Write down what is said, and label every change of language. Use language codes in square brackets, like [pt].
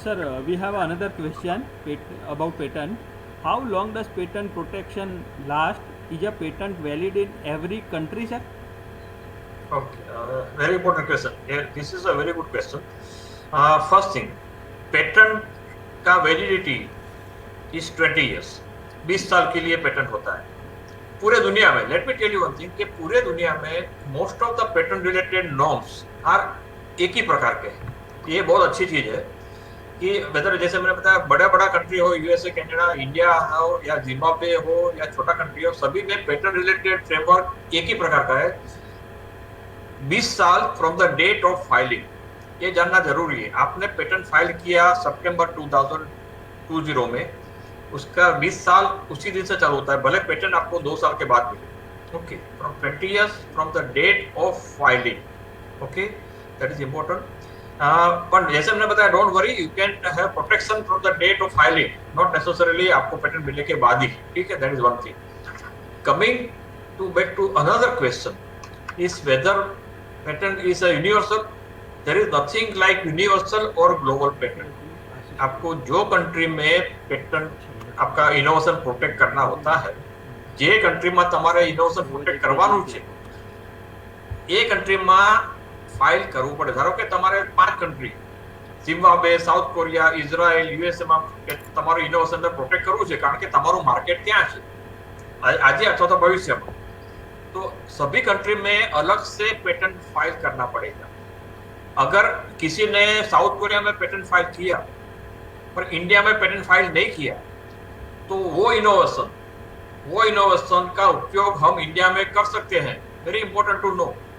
[en] Sir, we have another question about patent. How long does patent protection last? Is a patent valid in every country, sir? Okay, very important question. Yeah, this is a very good question. First thing, patent का validity is 20 years. [hi] 20 साल के लिए patent होता है पूरे दुनिया में। [en] Let me tell you one thing [hi] कि पूरे दुनिया में [en] most of the patent related norms are [hi] एक ही प्रकार के हैं। ये बहुत अच्छी चीज है कि वेदर जैसे मैंने बताया बड़ा कंट्री हो, यूएसए, कनाडा, इंडिया हो या जिम्बाब्वे हो या छोटा कंट्री हो, सभी में पेटेंट रिलेटेड फ्रेमवर्क एक ही प्रकार का है। 20 साल [en] from the date of filing, [hi] ये जानना जरूरी है। आपने पेटेंट फाइल किया सितंबर 2020 में, उसका 20 साल उसी दिन से चालू होता है, भले पेटेंट आपको 2 साल के बाद मिले। [en] Okay, from 20 years from the date of filing. Okay, that is important. [hi] पर जैसे मैंने बताया, [en] don't worry, you can have protection from the date of filing, not necessarily [hi] आपको पेटेंट मिलने के बाद ही। ठीक है, [en] That is one thing. Coming to back to another question is whether patent is a universal. There is nothing like universal और global patent. [hi] आपको जो country में पेटेंट आपका इनोवेशन प्रोटेक्ट करना होता है, [gu] જે કન્ટ્રીમાં તમારે ઇનોવેશન પ્રોટેક્ટ કરવાનું છે એ કન્ટ્રીમાં ફાઇલ કરવું પડે। ધારો કે તમારે 5 country, Zimbabwe, south Korea, Israel, USA માં તમારું ઇનોવેશનને પ્રોટેક્ટ કરવું છે, કારણ કે તમારું માર્કેટ ત્યાં છે આજે [hi] अथवा तो भविष्य में। तो सभी कंट्री में अलग से पेटेंट फाइल करना पड़ेगा। अगर किसी ने साउथ कोरिया में पेटेंट फाइल किया पर इंडिया में पेटेंट फाइल नहीं किया, तो वो इनोवेशन का उपयोग हम इंडिया में कर सकते हैं। [en] Very important to know.